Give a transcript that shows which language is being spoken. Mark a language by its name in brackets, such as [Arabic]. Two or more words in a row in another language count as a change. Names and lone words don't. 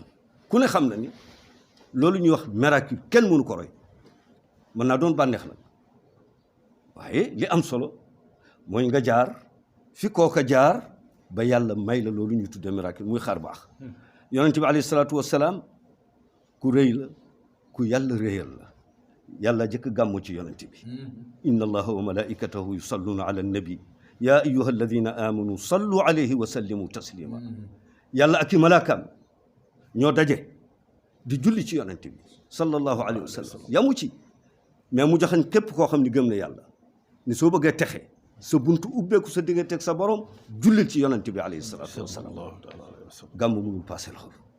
[Wolof] ku ne xam na ni loolu ñuy wax miracle kenn mënu ko roy mën naa doon bànneex nag waaye li am solo mooy nga jaar fi kooka jaar ba yàlla may la loolu ñuy tuddee miracle muy xaar baax yonent bi [Arabic] عليه الصلاة والسلام [Wolof] ku rëy la ku yàlla réyal la yàlla jëkk gàmmu ci yonent bi [Arabic] إن الله وملائكته يصلون على النبي يا أيها الذين آمنوا صلوا عليه وسلموا تسليما [Wolof] yàlla ak i malaakaam ñoo daje di julli ci yonent bi [Arabic] صلى الله عليه وسلم [Wolof] yamu ci mais mu joxañ képp koo xam ni gëm na yàlla ni soo bëggee texe sa buntu ubbeeku sa diggante ak sa borom jullil ci yonent bi [Arabic] عليه الصلاة والسلام [Wolof] gàmm mënul passé loolu